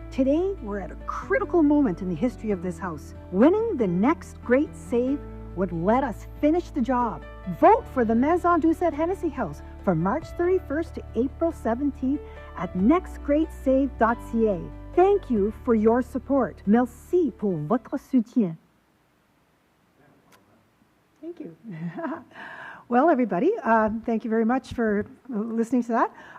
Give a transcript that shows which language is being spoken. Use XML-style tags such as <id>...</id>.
<en>Today, we're at a critical moment in the history of this house. Winning the next great save would let us finish the job. Vote for the Maison Doucet Hennessy House from March 31st to April 17th at nextgreatsave.ca. Thank you for your support.</en> <fr>Merci pour votre soutien.</fr> <en>Thank you. Well, everybody, thank you very much for listening to that.</en>